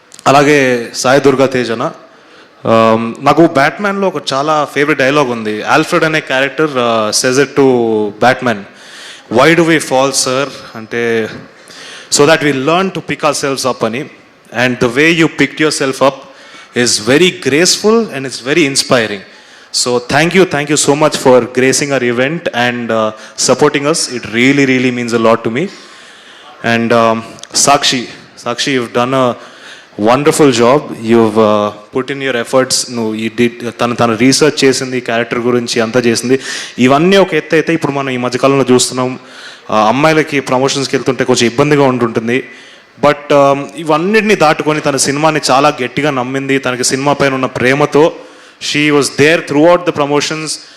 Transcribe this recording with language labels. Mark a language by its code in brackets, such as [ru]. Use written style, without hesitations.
[te] అలాగే సాయి దుర్గా తేజన, నాకు బ్యాట్మ్యాన్లో ఒక చాలా ఫేవరెట్ డైలాగ్ ఉంది. [en] Alfred అనే character says it to Batman, why do we fall sir అంటే, so that we learn to pick ourselves up అని. And the way you picked yourself up is very graceful and it's very inspiring. So thank you so much for gracing our event and supporting us. It really means a lot to me. And Sakshi, you've done a wonderful job. You've put in your efforts. You did [te] tana research chesindi, character gurinchi anta chesindi. ఇవన్నీ ఒక ఎత్తు అయితే ఇప్పుడు మనం ఈ మధ్యకాలంలో చూస్తున్నాం, అమ్మాయిలకి ప్రమోషన్స్కి వెళ్తుంటే కొంచెం ఇబ్బందిగా ఉంటుంది. బట్ ఇవన్నిటిని దాటుకొని తన సినిమాని చాలా గట్టిగా నమ్మింది. తనకి సినిమా పైన ఉన్న ప్రేమతో [en] She was there throughout the promotions.